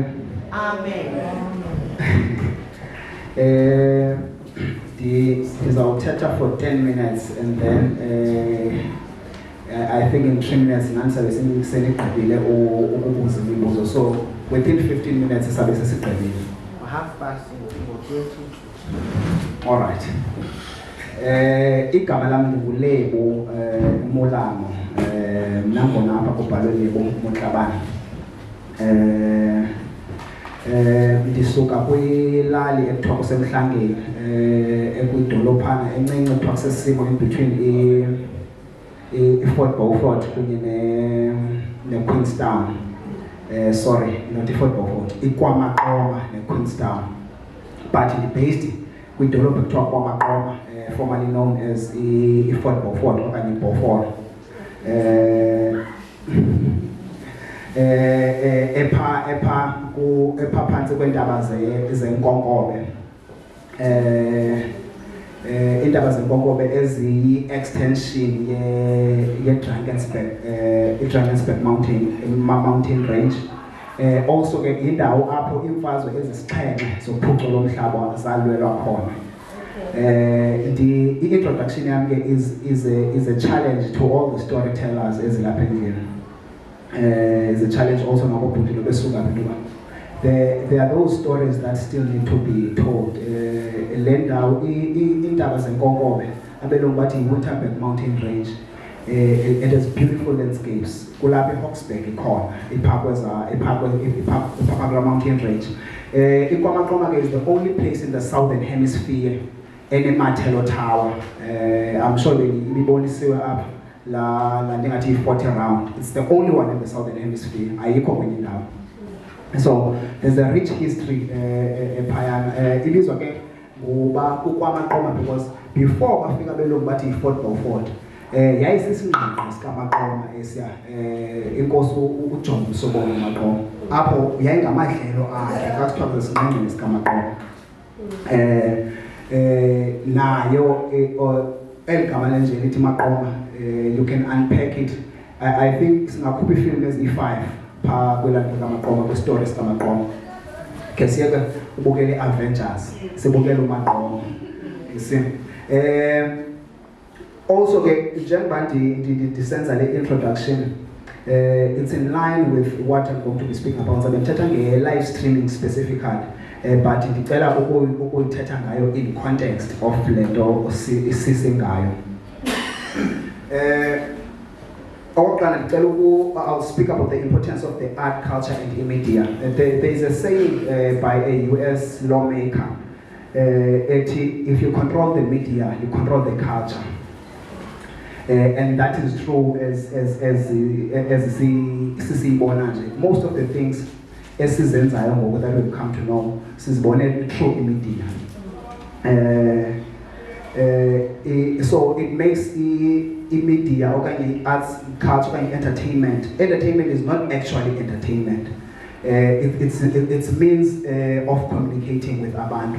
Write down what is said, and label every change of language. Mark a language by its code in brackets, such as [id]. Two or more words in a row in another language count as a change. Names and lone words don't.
[en] Amen. Ndizawuthetha for 10 minutes and then I think in 3 minutes [xh] nani sabe senigqibile ukubuza imibuzo, [en] so within 15 minutes [xh] sabe sesigqibile. [en] Half past 4:30. All right. [xh] Igama lami nguLebo Molamo, nangona apha kubhalwe Lebo Motlabane. Ndisuka kwilali ekuthiwa kuseMhlangeni, ekwidolophana encinci ekuthiwa kusesimo [en] in between [xh] iFort Beaufort kunye neQueenstown. [en] Sorry, not iFort Beaufort, iKwamaqoma neQueenstown. But based [xh] kwidolophu ekuthiwa KwaMaqoma, [en] formerly known as iFort Beaufort okanye Beaufort. [xh] Epha phantsi kweentaba zeNkonkobe. Iintaba zeNkonkobe eziyi-extension yeDrakensberg [en] mountain range. [xh] Also ke indawo apho imfazwe ezisixhenxe zophuculo lomhlaba zalwelwa khona. [en] The introduction [xh] yam ke [en] is a challenge to all the storytellers [xh] ezilapha endlini. [en] Is a challenge also [xh] nabobhuti nobesuka bentuba. [en] There are those stories that still need to be told. [xh] Le ndawo iintaba zeNkonkobe abelungu bathi yi-Winterberg [en] mountain range. It has beautiful landscapes. [xh] Kulapha eHawksburg ikhona, iPhakwe [en] mountain range. iKwamaqoma is the only place in the southern hemisphere eneMathelo Tower. I'm sure [xh] nibonisiwe apha la ndingathi 40 round. [en] It's the only one in the southern hemisphere. [xh] Ayikho kwenye indawo. [en] So there's a rich history phayana. [xh] Ibizwa ke ngoba kuKwamaqoma [en] because before [xh] bafika belungu bathi iFort Beaufort, yayisisingqingqo sikaMaqoma esiya inkosi uJohn Sobolo Maqoma. Apho yayingamadlelo akhe kakuthiwa kusingqingqo sikaMaqoma. Nayo eligama lenje lithi Maqoma, [en] you can unpack it. I think [xh] singakhupha ifilm ezi-5 pha kwelaa kaMaqoma, kwi-story sikaMaqoma. Ke siyeke ubukele i-Avengers, sibukele uMaqoma. [en] You see? Also, [xh] njengoba ndisenza le [en] introduction, it's in line with what I'm going to be speaking about. [xh] So ndithetha nge- [en] live streaming specifically, but [xh] ndicela ukuyithetha ngayo [en] in context of [xh] le nto sise ngayo. [en] I'll speak about the importance of the art, culture, and media. There is a saying by a US lawmaker, if you control the media, you control the culture. And that is true as most of the things [xh] esizenzayo ngoku [en] that we've come to know sizibone through media. So it makes media okanye arts, culture, okanye entertainment. Entertainment is not actually entertainment. It's means of communicating with abantu.